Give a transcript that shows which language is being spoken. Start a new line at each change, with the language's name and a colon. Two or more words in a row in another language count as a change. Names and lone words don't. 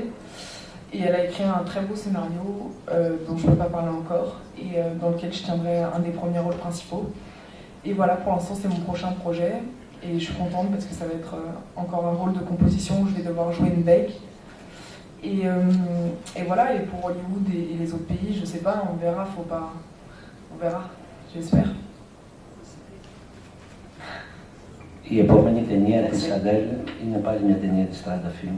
French: Et elle a écrit un très beau scénario dont je ne peux pas parler encore et dans lequel je tiendrai un des premiers rôles principaux. Et voilà, pour l'instant c'est mon prochain projet et je suis contente parce que ça va être encore un rôle de composition où je vais devoir jouer une bec. Et voilà, et pour Hollywood et les autres pays, je sais pas, on verra, on verra, j'espère.
Greek: Η επόμενη ταινία της Αντέλ είναι πάλι μια ταινία της Strada Films.